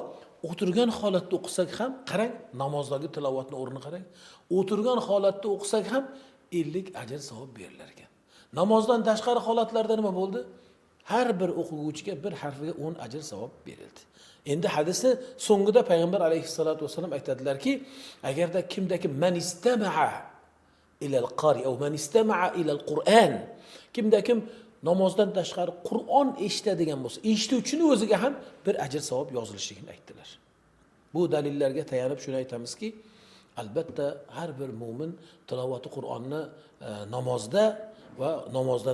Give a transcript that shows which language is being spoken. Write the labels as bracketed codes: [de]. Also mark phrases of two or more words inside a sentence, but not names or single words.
[uz] O'tirgan holatda o'qisak ham, qarang, namozdagi tilovatning o'rnini qarang. O'tirgan holatda o'qisak ham 50 ajr savob berilar ekan. Namozdan tashqari holatlarda nima bo'ldi? Har bir o'quvchiga bir harfiga 10 ajr savob berildi. Endi hadisni so'ngida Payg'ambar [ar] عليه الصلاة والسلام [uz] aytadilarki, agarda kim [ar] من استمع إلى القارئ أو من استمع إلى القرآن, [uz] kim namozdan tashqari Qur'on eshitadigan bo'lsa, eshituvchining o'ziga ham bir ajr savob yozilishligini aytdilar. Bu dalillarga tayanib shuni aytamizki, albatta har bir mu'min tilovati Qur'onni namozda va namozdan